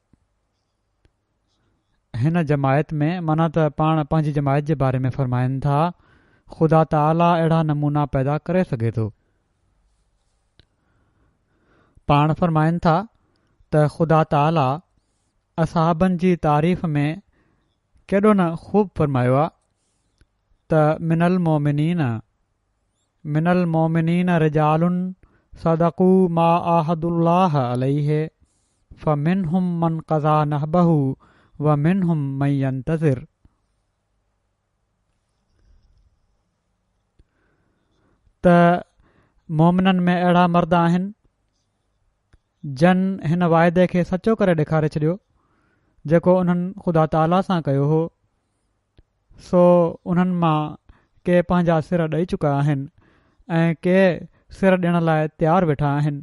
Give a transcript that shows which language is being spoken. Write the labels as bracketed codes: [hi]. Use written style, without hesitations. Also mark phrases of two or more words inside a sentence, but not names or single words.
[sd] हिन जमायत में माना त पाण पंहिंजी जमायत जे बारे में फ़रमाइनि था ख़ुदा ताला अहिड़ा नमूना पैदा करे सघे थो। पाण फ़रमाइनि था त ख़ुदा ताला असहाबनि जी तारीफ़ में केॾो न ख़ूब फ़रमायो आहे त [ar] من المؤمنين رجال صدقوا ما عاهدوا الله عليه فمنهم من قضى نحبه ومنهم من ينتظر. [sd] त मोमिननि में अहिड़ा मर्द आहिनि जन हिन वाइदे खे सचो करे ॾेखारे छॾियो जेको उन्हनि ख़ुदा ताला सां कयो हो। सो उन्हनि मां के पंहिंजा सिर ॾेई चुका आहिनि ऐं के सिर ॾियण लाइ तयारु वेठा आहिनि।